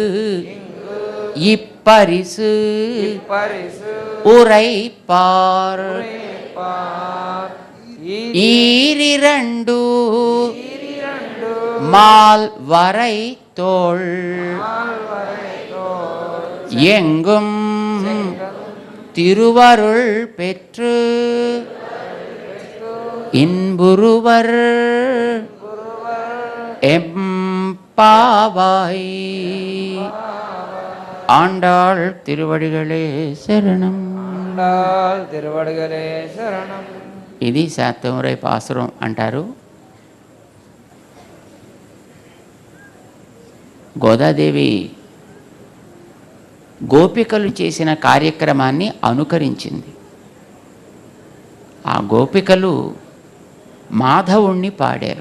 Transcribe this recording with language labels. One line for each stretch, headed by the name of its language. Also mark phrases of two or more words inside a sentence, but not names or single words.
Tamil: இப்பரிசு உரைப்பார் ஈரிரண்டு மால் வரை தோள் எங்கும் திருவருள் பெற்று இன்புருவர் எம்பாவாய். ஆண்டாள் திருவடிகளே சரணம். ஆண்டாள் திருவடிகளே சரணம்.
Telugu: ఇది శాతమురై పాసురం అంటారు. గోదాదేవి గోపికలు చేసిన కార్యక్రమాన్ని అనుకరించింది. ఆ గోపికలు మాధవుణ్ణి పాడారు.